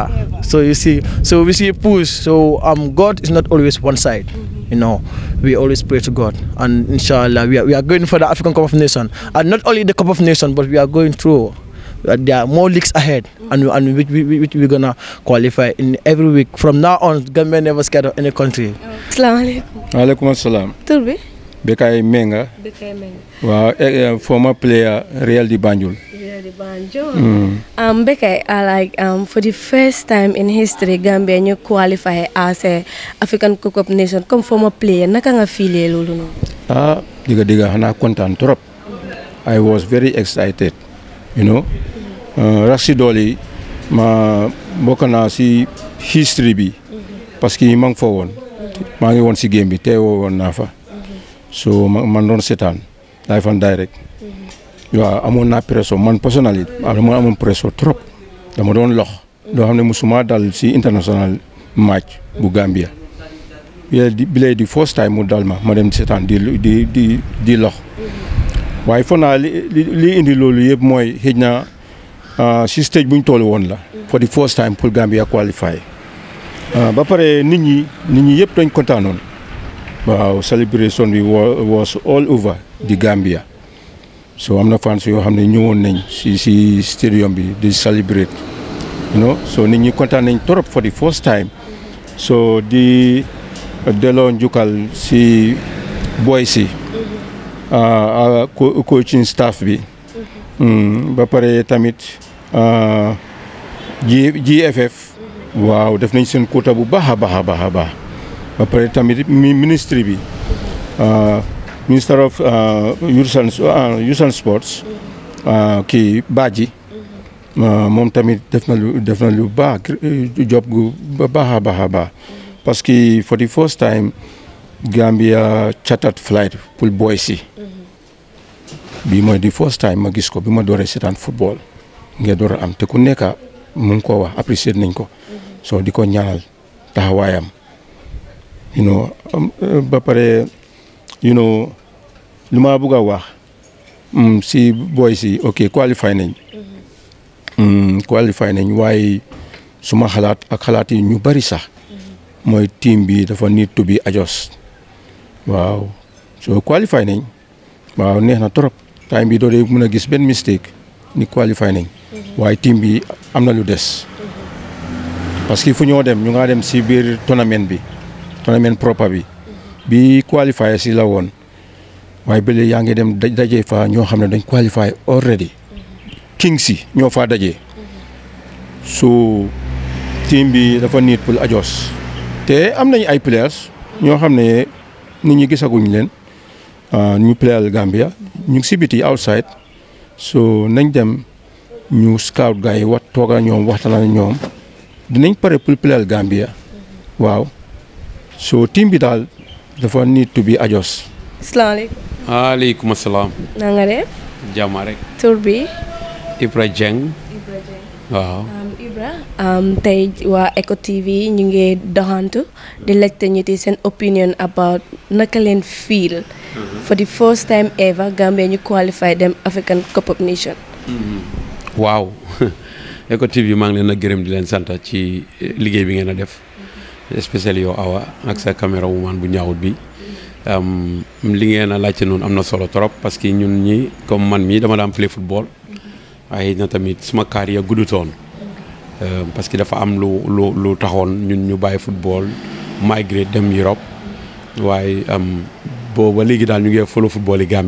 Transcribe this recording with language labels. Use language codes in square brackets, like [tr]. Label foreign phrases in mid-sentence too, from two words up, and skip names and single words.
[en] So you see, so we see a push. So God is not always one side. We always pray to God, and inshallah we are going for the African Cup of Nations, and not only the Cup of Nations, but we are going through. There are more leagues ahead, and we're gonna qualify in every week. From now on, Gambia never scared of any country. [ar] Assalamu alaikum. Alaikum assalam. [wo] Turbi? Bekay Menga. Bekay Menga. [en] Wow, former player Real di Banjul. Real di Banjul. Bekay, for the first time in history, Gambia you qualify as a African Cup of Nations. [wo] Comme [en] former player, [wo] naka nga feeling lolu no? Diga hana kontaan trop. [en] I was very excited. [wo] Raksi Dolly ma bokk naa si history bi parce que maa ngi fa woon maa ngi woon si game bi teewoo woon naa fa so man doon seetaan [en] live and direct [wo] waaw amoon naa pression man personnalité dama amoon pression trop dama doon lox doo xam ne musuma dal si [en] international match [wo] bu Gambia bi lay di [en] first time [wo] mu dal ma dem seetaan di lox waaye foog naa li indi loolu yëpp mooy xëj na si stage bu ñu toll woon la [en] for the first time [wo] pour Gambia qualify ba pare nit ñi yëpp dañ kontaanoon waaw celebration bi [en] was all over the Gambia [wo] so am na fans yoo xam ne ñëwoon nañ si stadium bi di celebrate so nit ñi kontaan nañ trop [en] for the first time [wo] so di delloo njukkal si boy si [en] coaching staff [wo] bi ba pare tamit GFF waaw def nañ seen quota bu baax a baax ba pare tamit ministry bi [en] Minister of Youth and Sports [wo] kii Badji moom tamit def na lu baax job gu baax a baax parce que [en] for the first time Gambia chartered flight [wo] pour boys si bi mooy [en] the first time [wo] ma gis ko bi ma dooree seetaan football nga door a am te ku nekk mu ngi ko wax apprécier nañ ko so di ko ñaanal taxawaayam ba pare lu ma bëgg a wax si boys si ok qualify nañ waaye suma xalaat ak xalaat yi ñu bari sax mooy team bi dafa [en] need to be adjust [wo] waaw so qualify nañ waaw neex na trop time bi doo dee mën a gis benn mistake ni qualify nañ waaye team bi am na lu des parce que fu ñoo dem ñu nga dem si biir tournament propre bi qualify si la woon waaye bële yaa ngi dem daje fa ñoo xam ne dañ qualify already Kings si ñoo fa daje so team bi dafa need pour adjust te am nañ ay players ñoo xam ne nit ñi gisaguñ leen ñu playal Gambia ñu ngi si biti outside so nañ dem ñu scout gars yi tooga ñoom waxtaan ak ñoom dinañ pare pour playal Gambia waaw so team bi daal dafa [en] need to be adjust. [wo] Asalaamaaleykum. Waaleykum salaam. na nga def. jàmm rek. tur bi. Ibra Jeng. waaw. Ibra tey waa Eco TV ñu ngi doxantu di laajte ñi seen [en] opinion about [wo] naka leen feel [en] for the first time ever [wo] Gambia ñu qualify dem African Cup of Nations. waaw Eco TV maa ngi leen a gërëm di leen sant ci liggéey bi ngeen a def especially yow Awa ak sa caméra woman bu ñaawut bi li ngeen a laajte noonu am na solo trop [fr] parce que [wo] ñun ñi comme man mii dama daan [en] play football [wo] waaye na tamit suma carrière guddutoon [fr] parce que [wo] dafa am lu taxoon ñun ñu bàyyi football migré dem Europe waaye booba léegi daal ñu ngi [en] follow football [wo] yi Gambie